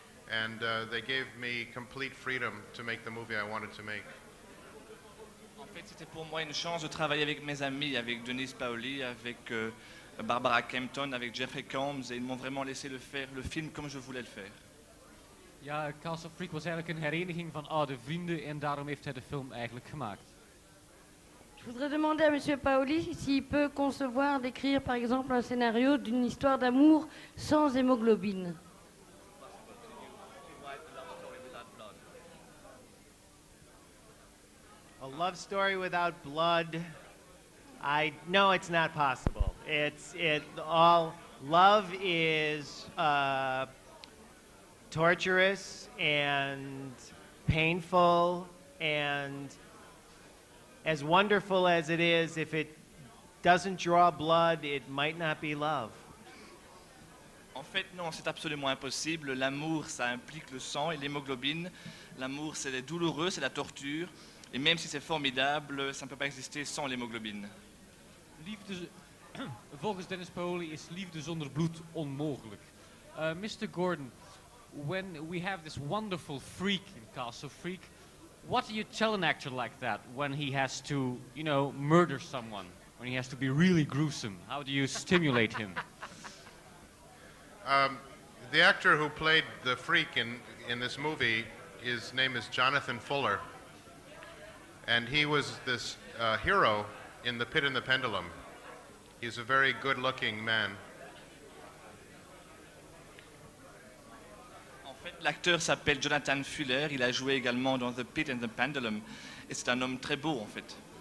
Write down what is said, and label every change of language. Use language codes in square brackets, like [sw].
[en] And they gave me complete freedom to make the movie I wanted to make. [fr] En fait, c'était pour moi une chance de travailler avec mes amis, avec Denise Paoli, avec Barbara Kempton, avec Jeffrey Combs, et ils m'ont vraiment laissé faire le film comme je voulais le faire. [nl] Ja, Castle Freak was eigenlijk een hereniging van oude vrienden en daarom heeft hij de film eigenlijk gemaakt. [fr] Je voudrais demander à Monsieur Paoli s'il peut concevoir d'écrire par exemple un scénario d'une histoire d'amour sans hémoglobine. [en] A love story without blood. No, it's not possible. Love is torturous and painful, and as wonderful as it is, if it doesn't draw blood, it might not be love. [fr] En fait, non, c'est absolument impossible. L'amour, ça implique le sang et l'hémoglobine. L'amour, c'est douloureux, c'est la torture. Et même si c'est formidable, ça ne peut pas exister sans l'hémoglobine. [nl] Volgens Dennis Paoli is liefde zonder bloed onmogelijk. [en] Mr. Gordon, when we have this wonderful freak in Castle Freak, what do you tell an actor like that when he has to, murder someone? When he has to be really gruesome? How do you stimulate him? The actor who played the freak in this movie, his name is Jonathan Fuller. And he was this hero in The Pit and the Pendulum. He's a very good-looking man. [fr] L'acteur s'appelle Jonathan Fuller, il a joué également dans The Pit and the Pendulum, et c'est un homme très beau en fait.